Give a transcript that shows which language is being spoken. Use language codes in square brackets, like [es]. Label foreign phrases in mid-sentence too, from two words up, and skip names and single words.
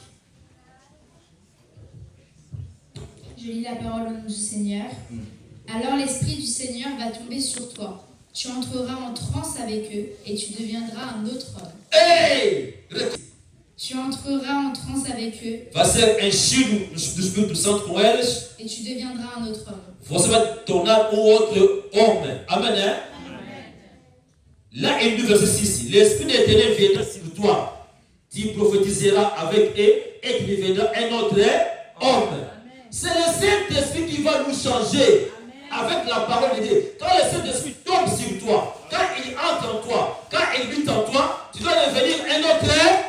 [fr] Je lis la parole au nom du Seigneur. Alors l'Esprit du Seigneur va tomber sur toi. Tu entreras en transe avec eux et tu deviendras un autre homme. Hey! Tu entreras en transe avec eux. [pt] Vai ser enchido do Espírito Santo com eles. [fr] Et tu deviendras un autre homme. [pt] Você vai tornar outro homem. [fr] Amen. Hein? Amen. Là, il dit verset 6. L'Esprit de l'Éternel viendra sur toi. Tu prophétiseras avec eux et tu deviendras un autre homme. C'est le Saint-Esprit qui va nous changer. Amen. Avec la parole de Dieu. Quand le Saint-Esprit tombe sur toi, quand il entre en toi, quand il vit en toi, tu dois devenir un autre homme.